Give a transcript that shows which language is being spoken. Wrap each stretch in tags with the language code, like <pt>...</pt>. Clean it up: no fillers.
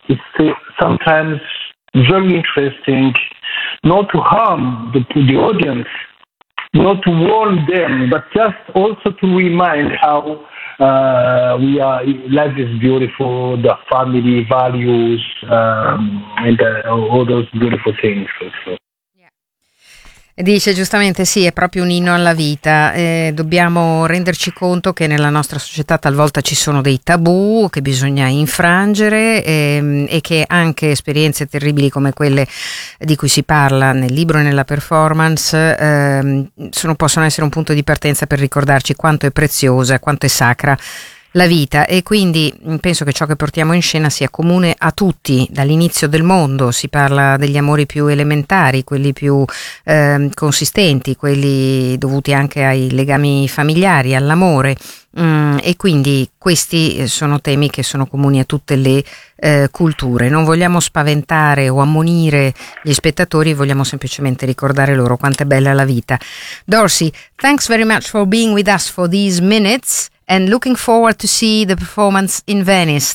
<en>It's sometimes very interesting not to harm the audience, not to warn them, but just also to remind how we are, life is beautiful, the family values, and all those beautiful things.</en> <it>Dice giustamente, sì, è proprio un inno alla vita. Dobbiamo renderci conto che nella nostra società talvolta ci sono dei tabù che bisogna infrangere, e che anche esperienze terribili come quelle di cui si parla nel libro e nella performance possono essere un punto di partenza per ricordarci quanto è preziosa, quanto è sacra la vita. E quindi penso che ciò che portiamo in scena sia comune a tutti dall'inizio del mondo. Si parla degli amori più elementari, quelli più consistenti, quelli dovuti anche ai legami familiari, all'amore, e quindi questi sono temi che sono comuni a tutte le culture. Non vogliamo spaventare o ammonire gli spettatori, vogliamo semplicemente ricordare loro quanto è bella la vita.</it> <en>Dorsey, thanks very much for being with us for these minutes. And looking forward to see the performance in Venice.</en>